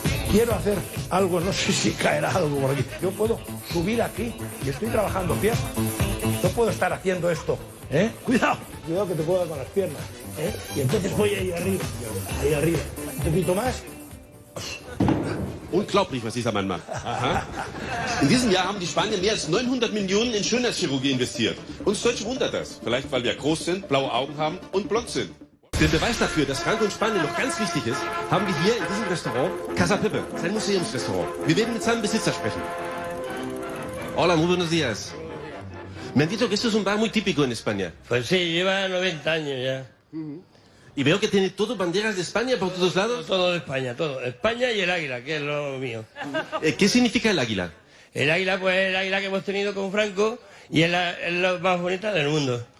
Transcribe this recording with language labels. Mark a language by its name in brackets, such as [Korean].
[Spanish] Quiero hacer algo, no sé si caerá algo por aquí. Yo puedo subir aquí y estoy trabajando piernas. No puedo estar haciendo esto. Cuidado que te puedo dar con las piernas. Y entonces voy ahí arriba, un poquito más. [German] Unglaublich, was dieser Mann macht. Aha. In diesem Jahr haben die Spanier mehr als 900 Millionen in Schönheitschirurgie investiert. Uns Deutsche wundert das. Vielleicht, weil wir groß sind, blaue Augen haben und blond sind. Den Beweis dafür, dass Franco in Spanien noch ganz wichtig ist, haben wir hier in diesem Restaurant Casa Pepe, sein Museumsrestaurant. Wir werden mit seinem Besitzer sprechen. [Spanish] Hola, muy buenos días. Me han dicho que esto es un bar muy típico en España. Pues sí, lleva 90 años ya. Y veo que tiene todo banderas de España por todos lados. Todo de España, todo. España y el águila, que es lo mío. ¿Qué significa el águila? El águila, pues el águila que hemos tenido con Franco y es la más bonita del mundo.